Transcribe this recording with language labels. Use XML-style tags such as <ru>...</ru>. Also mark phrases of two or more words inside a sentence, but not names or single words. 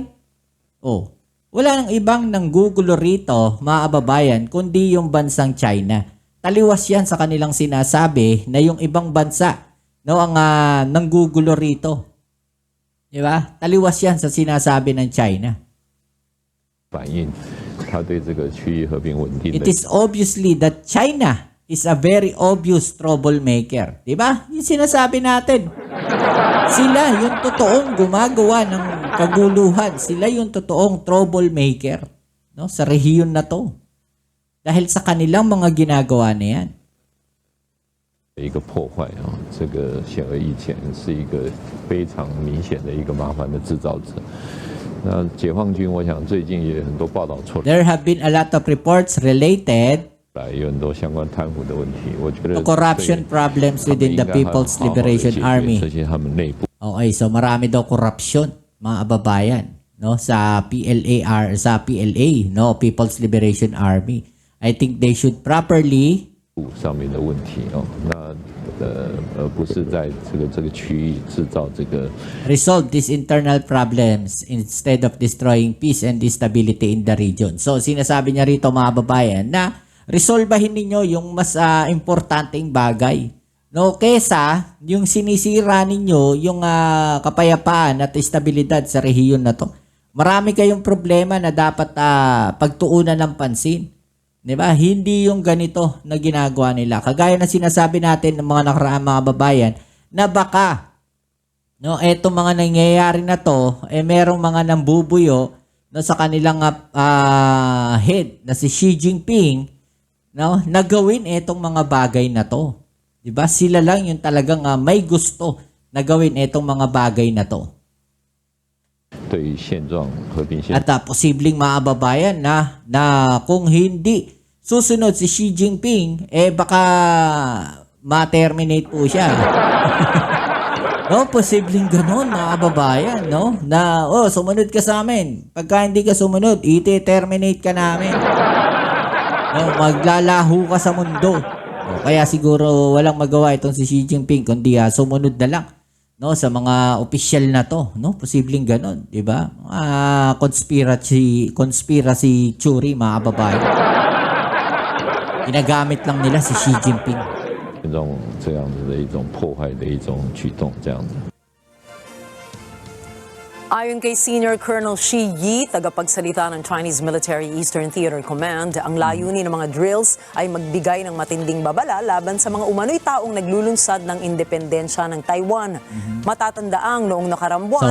<tl>Oh, wala nang ibang nanggugulo rito, mga kababayan, kundi yung bansang China. Taliwas yan sa kanilang sinasabi na yung ibang bansa no, ang nanggugulo rito. Diba? Taliwas yan sa sinasabi ng China.</tl> <zh>反映他对这个区域和平稳定的。</zh> <en>It is obviously that China is a very obvious troublemaker.</en> <tl>Diba? Yung sinasabi natin. Sila yung totoong gumagawa ng kaguluhan. Sila yung totoong troublemaker, no, sa rehiyon na to. Dahil sa kanilang mga ginagawa na yan.</tl> <zh>一个破坏啊，这个显而易见是一个非常明显的一个麻烦的制造者。那解放军，我想最近也有很多报道出来，</zh> <en>There have been a lot of reports related</en> <zh>有很多相关贪腐的问题。我觉得</zh> <en>to corruption problems</en> <zh>他们</zh> <en>within</en> <zh>应</zh> <en>the</en> <zh>该很</zh> <en>People's</en> <zh>好好地</zh> <en>Liberation</en> <zh>解决</zh> <en>Army.</en> <zh>这些他们内部。</zh> <tl>Okay, so marami daw korupsyon, mga kababayan, no, sa PLA, no, People's Liberation Army.</tl> <en>I think they should properly</en> <zh>上面的问题哦，那不是在这个区域制造这个</zh> <en>resolve these internal problems instead of destroying peace and stability in the region.</en> <tl>So, sinasabi niya rito, mga kababayan, na resolbahin ninyo yung mas importanteng bagay. No, kesa yung sinisira ninyo yung kapayapaan at estabilidad sa rehiyon na to. Marami kayong problema na dapat pagtuunan ng pansin. 'Di ba? Hindi yung ganito na ginagawa nila. Kagaya na sinasabi natin ng mga nakaraang mga babayan na baka no, etong mga nangyayari na to, merong mga nambubuyo no, sa kanilang head na si Xi Jinping, no, na gawin etong mga bagay na to. 'Di ba? Sila lang yung talagang may gusto na gawin etong mga bagay na to.</tl> <zh>对于现状和平现</zh> <tl>At posibleng mga kababayan na kung hindi susunod si Xi Jinping, baka ma-terminate po siya. No, posibleng ganun mga kababayan, no? Na, sumunod ka sa amin. Pagka hindi ka sumunod, iti-terminate ka namin. No, maglalaho ka sa mundo. No, kaya siguro walang magawa itong si Xi Jinping kundi sumunod na lang. No, sa mga opisyal na to, no, posibleng ganun, 'di ba?</tl> <en>Conspiracy theory,</en> <tl>mga kababayan. Ginagamit lang nila si Xi Jinping.</tl> <zh>这样子的一种破坏的一种举动，这样子。</zh> <tl>Ayon kay Senior Colonel Shi Yi, tagapagsalita ng Chinese Military Eastern Theater Command, ang layunin ng mga drills ay magbigay ng matinding babala laban sa mga umano'y taong naglulunsad ng independensya ng Taiwan. Matatandaang noong nakaraang buwan.</tl>